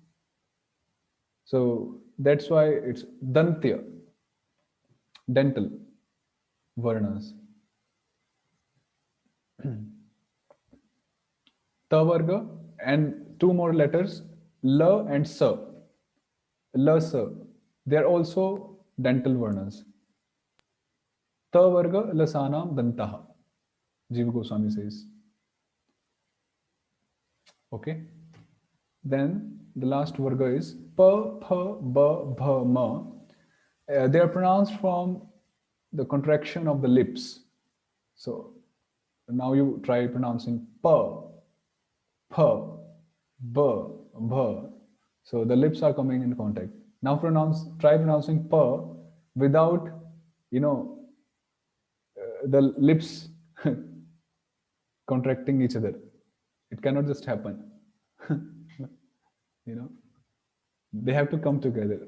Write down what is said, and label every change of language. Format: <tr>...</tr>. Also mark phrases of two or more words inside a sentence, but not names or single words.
<en>So that's why it's dantya, dental varnas. Ta varga and two more letters, la and sa. La, sa. They are also dental varnas.</en> <sa>त वर्ग लसानां दन्ताः.</sa> <en>Jiva Goswami says. Okay. Then the last varga is pa, pha, ba, bha, ma. They are pronounced from the contraction of the lips. So now you try pronouncing pa, pha, ba, bha. So the lips are coming in contact. Now try pronouncing pa without, the lips contracting each other. It cannot just happen. They have to come together.</en>